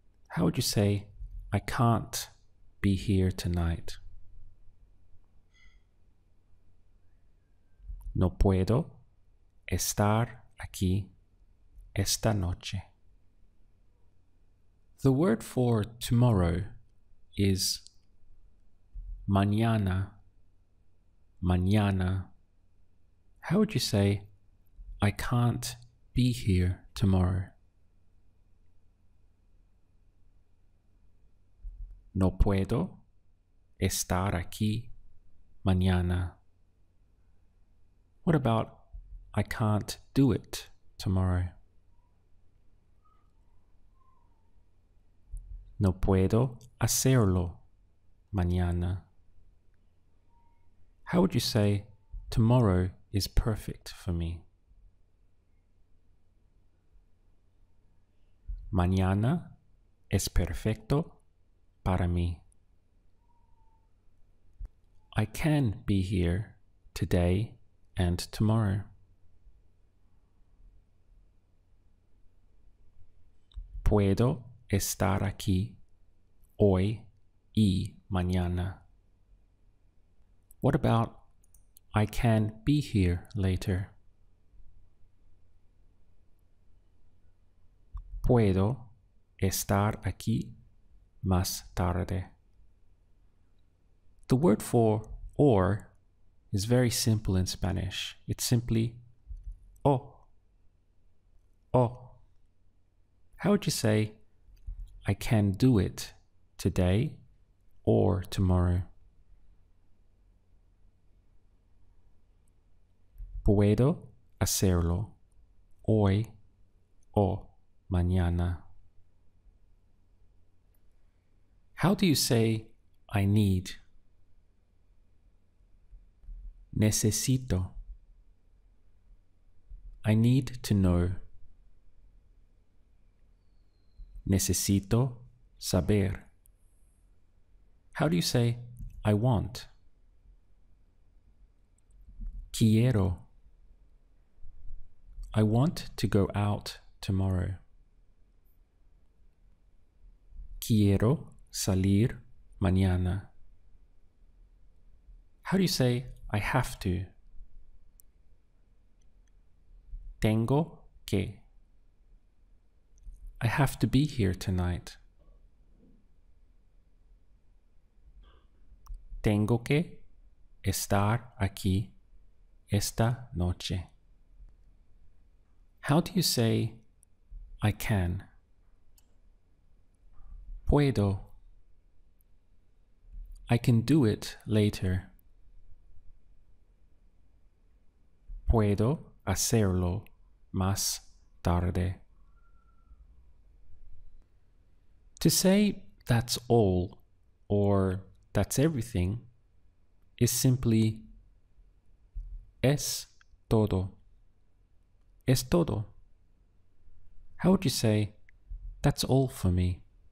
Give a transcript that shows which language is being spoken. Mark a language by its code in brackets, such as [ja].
[en] How would you say I can't be here tonight? [es] No puedo estar aquí esta noche. [en] The word for tomorrow is mañana. Mañana. How would you say I can't be here tomorrow? [es] No puedo estar aquí mañana. [en] What about I can't do it tomorrow? [es] No puedo hacerlo mañana. [en] How would you say tomorrow is perfect for me? [es] Mañana es perfecto para mí. [en] I can be here today and tomorrow. [es] Puedo estar aquí hoy y mañana. [en] What about I can be here later? [es] Puedo estar aquí más tarde. [en] The word for or is very simple in Spanish. It's simply o. O. How would you say I can do it today or tomorrow? [es] Puedo hacerlo hoy o mañana. [en] How do you say I need? [es] Necesito. [en] I need to know. [es] Necesito saber. [en] How do you say I want? [es] Quiero. [en] I want to go out tomorrow. [es] Quiero salir mañana. [en] How do you say I have to? [es] Tengo que. [en] I have to be here tonight. [es] Tengo que estar aquí esta noche. [en] How do you say I can? [es] Puedo. [en] I can do it later. [es] Puedo hacerlo más tarde. [en] To say that's all or that's everything is simply [es] es todo. Es todo. [en] How would you say that's all for me?